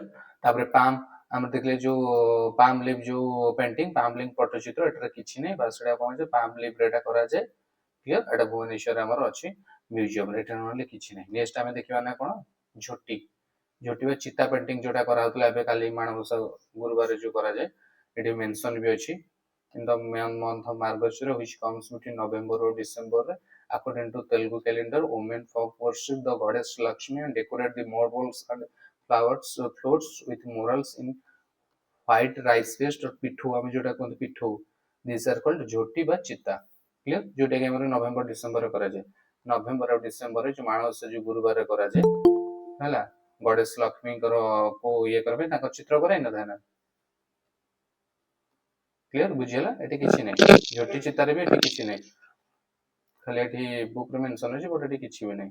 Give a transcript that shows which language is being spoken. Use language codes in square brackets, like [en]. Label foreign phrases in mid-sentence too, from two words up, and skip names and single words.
[or] ତାପରେ ଆମର ଦେଖିଲେ ଯୋଉ [en] palm leaf [or] ଯୋଉ ପେଣ୍ଟିଂ, [en] palm leaf [or] ପଟ୍ଟଚିତ୍ର, ଏଠାରେ କିଛି ନାହିଁ। ବାସ୍ ସେଟା କଣ ଯେ [en] palm leaf [or] ରେ ଏଟା କରାଯାଏ। କ୍ଲିୟର? ଏଟା ଭୁବନେଶ୍ୱରରେ ଆମର ଅଛି ମ୍ୟୁଜିୟମ ରେ। ଏଟା ନହେଲେ କିଛି ନାହିଁ। ନେକ୍ସଟ ଆମେ ଦେଖିବା ନା କଣ, ଝୋଟି ବା ଚିତା ପେଣ୍ଟିଂ ଯୋଉଟା କରାହଉଥିଲା ଏବେ କାଲି ମାଣବସା ଗୁରୁବାର ଯୋଉ କରାଯାଏ, ଏଠି ମେନସନ ବି ଅଛି। [en] in the month of Margashira, which comes between November or December. According to Telugu calendar, women folk worship the goddess Lakshmi and decorate the marbles and flowers floats with murals in white rice paste or pithu [or] ଆମେ ଯୋଉଟା କୁହନ୍ତି ପିଠଉ, [en] these are called [or] ଝୋଟି ବା ଚିତା। କ୍ଲିୟର, ଯୋଉଟା କି ଆମର ନଭେମ୍ବର ଡିସେମ୍ବର କରାଯାଏ। ନଭେମ୍ବର ଆଉ ଡିସେମ୍ବରରେ ଯୋଉ ମାଣବସା ଯୋଉ ଗୁରୁବାର କରାଯାଏ ହେଲା, ଗଡେଶ ଲକ୍ଷ୍ମୀଙ୍କର କୁ ଇଏ କରିବା ପାଇଁ ତାଙ୍କ ଚିତ୍ର କରାଇନଥାଏ ନା। କ୍ଲିୟର, ବୁଝିଗଲା? ଏଠି କିଛି ନାହିଁ, ଝୋଟି ଚିତାରେ ବି ଏଠି କିଛି ନାହିଁ, ଖାଲି ଏଠି ବୁକ୍ ରେ ମେନସନ ଅଛି, ବଟ୍ ଏଠି କିଛି ବି ନାହିଁ।